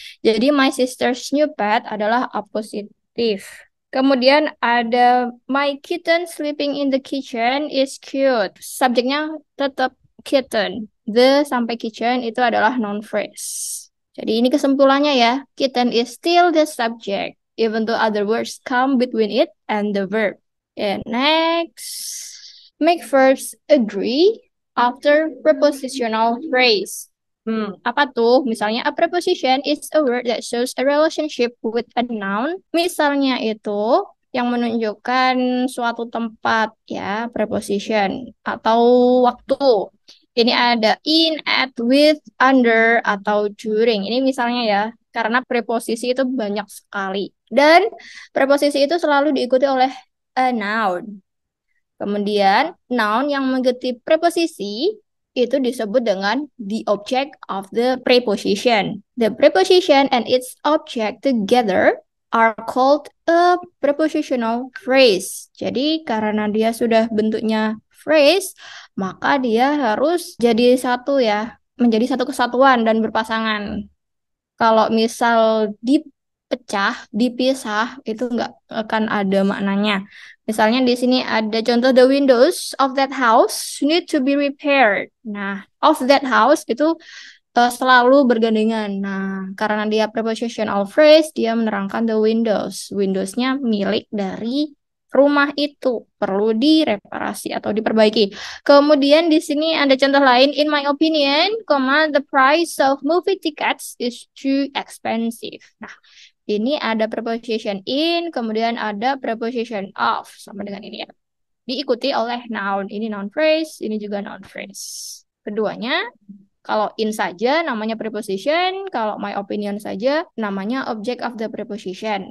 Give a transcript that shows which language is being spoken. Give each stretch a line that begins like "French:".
Indonesian: Jadi
English: my sister's new pet
Indonesian: adalah apositif. Kemudian ada
English: my kitten sleeping in the kitchen is cute.
Indonesian: Subjeknya tetap kitten. The sampai kitchen itu adalah noun phrase. Jadi ini kesimpulannya ya.
English: Kitten is still the subject, even though other words come between it and the verb. And next, make verbs agree after prepositional phrase.
Indonesian: Apa tuh?
English: Misalnya, a preposition is a word that shows a relationship with a noun.
Indonesian: Misalnya itu yang menunjukkan suatu tempat, ya, preposition. Atau waktu. Ini ada in, at, with, under, atau during. Ini misalnya ya, karena preposisi itu banyak sekali. Dan preposisi itu selalu diikuti oleh a noun. Kemudian, noun yang mengikuti preposisi itu disebut dengan
English: the object of the preposition. The preposition and its object together are called a prepositional phrase.
Indonesian: Jadi, karena dia sudah bentuknya phrase, maka dia harus jadi satu ya, menjadi satu kesatuan dan berpasangan. Kalau misal dipecah, dipisah, itu nggak akan ada maknanya. Misalnya di sini ada contoh
English: the windows of that house need to be repaired.
Indonesian: Nah, of that house itu selalu bergandengan. Nah, karena dia prepositional phrase, dia menerangkan the windows. Windowsnya milik dari rumah itu perlu direparasi atau diperbaiki. Kemudian di sini ada contoh lain.
English: In my opinion, the price of movie tickets is too expensive.
Indonesian: Nah, ini ada preposition in, kemudian ada preposition of, sama dengan ini ya. Diikuti oleh noun. Ini noun phrase, ini juga noun phrase. Keduanya, kalau in saja namanya preposition, kalau my opinion saja namanya object of the preposition.